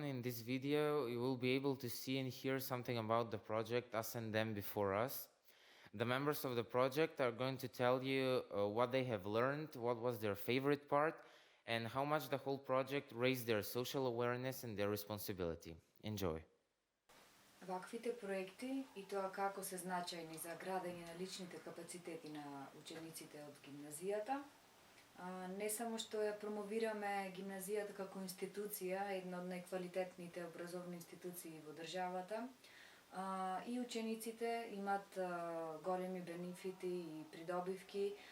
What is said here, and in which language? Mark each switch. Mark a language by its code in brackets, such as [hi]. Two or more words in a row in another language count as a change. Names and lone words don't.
[en] In this video, you will be able to see and hear something about the project Us and Them Before Us. The members of the project are going to tell you what they have learned, what was their favorite part, and how much the whole project raised their social awareness and their responsibility. Enjoy. [mk] Ваквите проекти и тоа како се значајни за градење на личните капацитети на учениците од гимназијата. Не само што ја промовираме гимназијата како институција, една од најквалитетните образовни институции во државата, и учениците имат големи бенефити и придобивки,